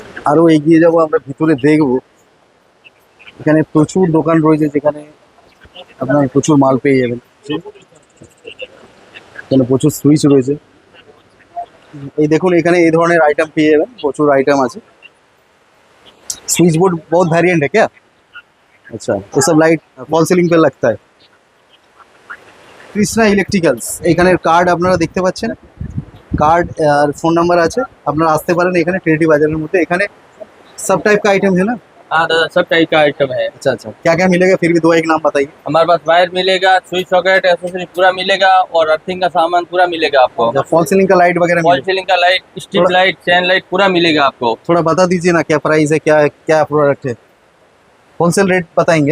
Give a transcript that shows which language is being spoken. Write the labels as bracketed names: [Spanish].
[Bangla] আরো এগিয়ে যাব আমরা, ভিতরে দেখব। এখানে প্রচুর দোকান রয়েছে যেখানে আপনার প্রচুর মাল পেয়ে যাবেন। এখানে প্রচুর সুইচ রয়েছে। এই দেখুন এখানে এই ধরনের আইটেম পেয়ে যাবেন, প্রচুর আইটেম আছে। [Hindi] स्विच बोर्ड बहुत वेरिएंट है क्या? अच्छा, ये सब लाइट फॉल सीलिंग पे लगता है। [Bangla] কৃষ্ণা ইলেকট্রিক্যালস, এখানের কার্ড আপনারা দেখতে পাচ্ছেন, কার্ড আর ফোন নাম্বার আছে, আপনারা আসতে পারেন এখানে টেরিটি বাজারের মধ্যে। এখানে [Hindi] सब टाइप का आइटम है ना? हाँ दादा, सब टाइप का आइटम है। अच्छा अच्छा, क्या क्या मिलेगा फिर भी दो एक नाम बताइए। हमारे पास वायर मिलेगा, स्विच सॉकेट एसेसरी पूरा मिलेगा और अर्थिंग का सामान पूरा मिलेगा आपको। फॉल सीलिंग का लाइट वगैरह वॉल सीलिंग का लाइट, स्ट्रीट लाइट, चैन लाइट पूरा मिलेगा आपको। थोड़ा बता दीजिए ना, क्या प्राइस है, क्या क्या प्रोडक्ट है, होलसेल रेट बताएंगे?